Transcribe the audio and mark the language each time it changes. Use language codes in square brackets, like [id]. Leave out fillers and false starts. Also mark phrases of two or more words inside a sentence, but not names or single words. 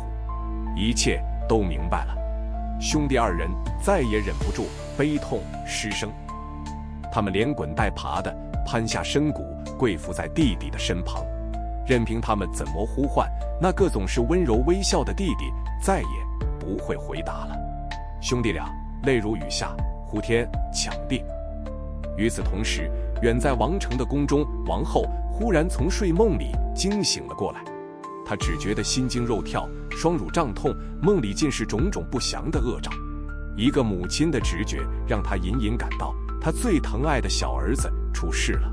[zh] 一切都明白了，兄弟2人再也忍不住悲痛失聲。他們連滾帶爬地攀下深谷，跪伏在弟弟的身旁，任憑他們怎麼呼喚，那個總是溫柔微笑的弟弟再也不會回答了。兄弟倆淚如雨下，呼天搶地。與此同時，遠在王城的宮中，王後忽然從睡夢裡驚醒了過來。她只覺得心驚肉跳，雙乳脹痛，夢裡盡是種種不祥的惡兆。一個母親的直覺讓她隱隱感到，她最疼愛的小兒子出事了。